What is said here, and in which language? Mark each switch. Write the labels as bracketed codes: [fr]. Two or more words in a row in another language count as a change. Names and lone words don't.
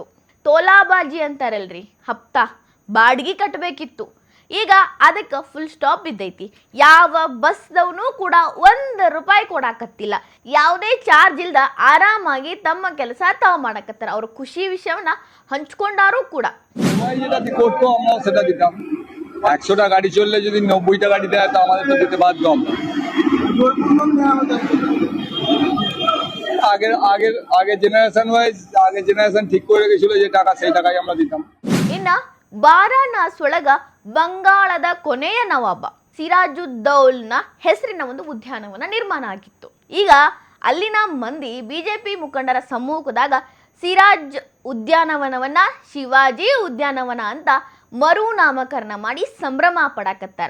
[kn] ತೋಲಾಬಾಜಿ ಅಂತಾರಲ್ರಿ, ಹಪ್ತಾ ಬಾಡಿಗೆ ಕಟ್ಟಬೇಕಿತ್ತು. ಈಗ ಅದಕ್ಕೆ [en] full stop [kn] ಬಿದ್ದೈತಿ. ಯಾವ ಬಸ್ದವನು ಕೂಡ 1 ರೂಪಾಯಿ ಕೊಡಾಕತ್ತಿಲ್ಲ. ಯಾವುದೇ ಚಾರ್ಜ್ ಇಲ್ದ ಆರಾಮಾಗಿ ತಮ್ಮ ಕೆಲಸ ತಾವು ಮಾಡಕತ್ತಾರ. ಅವ್ರ ಖುಷಿ ವಿಷಯವನ್ನ ಹಂಚ್ಕೊಂಡಾರು ಕೂಡ. [bn] সেটা দিতাম 100টা গাড়ি চললে যদি 90টা গাড়ি দেয় তো আমাদের তো দিতে বাধ্য আমরা। আগে [en] generation wise [bn] আগে জেনারেশন ঠিক করে রেখেছিল যে টাকা সেই টাকাই আমরা দিতাম। [kn] ಇನ್ನ ವಾರಾಣಸಿ ಒಳಗ ಬಂಗಾಳದ ಕೊನೆಯ ನವಾಬ ಸಿರಾಜುದ್ದೌಲ್ನ ಹೆಸರಿನ ಒಂದು ಉದ್ಯಾನವನ ನಿರ್ಮಾಣ ಆಗಿತ್ತು. ಈಗ ಅಲ್ಲಿನ ಮಂದಿ ಬಿಜೆಪಿ ಮುಖಂಡರ ಸಮ್ಮುಖದಾಗ ಸಿರಾಜ್ ಉದ್ಯಾನವನವನ್ನ ಶಿವಾಜಿ ಉದ್ಯಾನವನ ಅಂತ ಮರು ನಾಮಕರಣ ಮಾಡಿ ಸಂಭ್ರಮ ಪಡಾಕತ್ತಾರ.